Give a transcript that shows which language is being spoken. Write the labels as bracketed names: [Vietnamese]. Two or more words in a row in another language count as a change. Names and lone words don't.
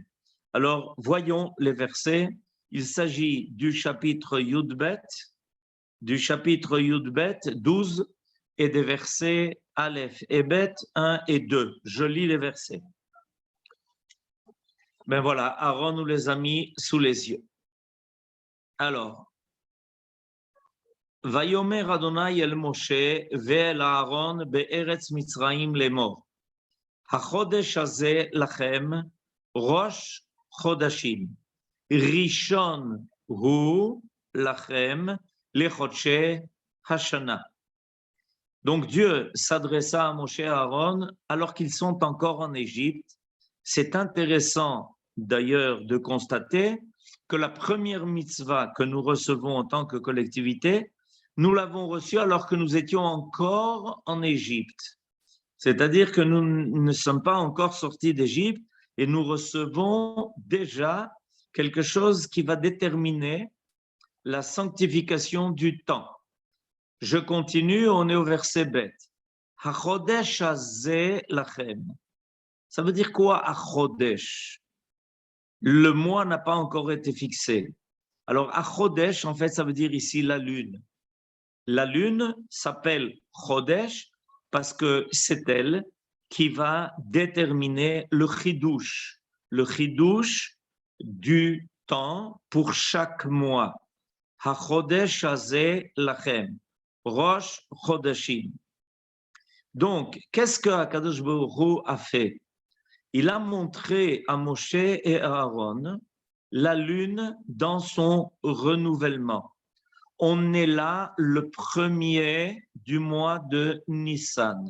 [French] Alors, voyons les versets. Il s'agit du chapitre Yudbet, 12, et des versets Aleph et Bet 1 et 2. Je lis les versets. Ben voilà, Aaron nous les a mis sous les yeux. Alors, [Hebrew] ויאמר אדוני אל משה ואל אהרן בארץ מצרים לאמר. החודש הזה לכם ראש חודשים. ראשון הוא לכם לחדשי השנה. [French] Donc Dieu s'adressa à Moshe et Aaron alors qu'ils sont encore en Égypte. C'est intéressant d'ailleurs de constater que la première mitzvah que nous recevons en tant que collectivité, nous l'avons reçue alors que nous étions encore en Égypte. C'est-à-dire que nous ne sommes pas encore sortis d'Égypte et nous recevons déjà quelque chose qui va déterminer la sanctification du temps. Je continue, on est au verset Bet. [Hebrew] החודש הזה לכם. [French] Ça veut dire quoi, HaChodesh? Le mois n'a pas encore été fixé. Alors, HaChodesh, en fait, ça veut dire ici la lune. La lune s'appelle Chodesh parce que c'est elle qui va déterminer le chidouche du temps pour chaque mois. [Hebrew] החודש הזה לכם ראש חודשים. [French] Donc, qu'est-ce que Akadosh Baruch Hu a fait? Il a montré à Moshe et à Aaron la lune dans son renouvellement. On est là le premier du mois de Nissan.